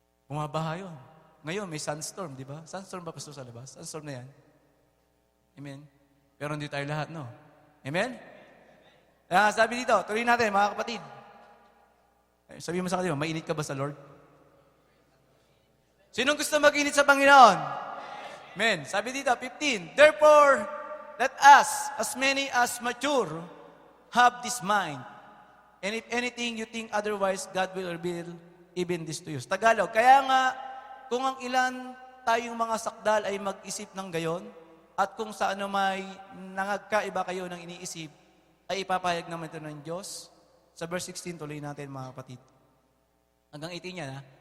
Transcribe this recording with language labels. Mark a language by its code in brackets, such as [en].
[tl] Bumabaha yun. Ngayon, may sunstorm, di ba? Sunstorm ba pastor sa labas? Sunstorm na yan. Amen? Pero hindi tayo lahat, no? Amen? Kaya sabi dito, tuloy natin, mga kapatid. Sabi mo sa kanila, mainit ka ba sa Lord? Sinong gusto mag-init sa Panginoon? Amen. Sabi dito, 15. [en] Therefore, let us, as many as mature, have this mind. And if anything you think otherwise, God will reveal even this to you. [tl] Tagalog, kaya nga, kung ang ilan tayong mga sakdal ay mag-isip ng gayon, at kung sa ano may nangagkaiba kayo ng iniisip, ay ipapayag naman ito ng Diyos. Sa verse 16, tuloy natin mga kapatid. Hanggang 18 yan, ha?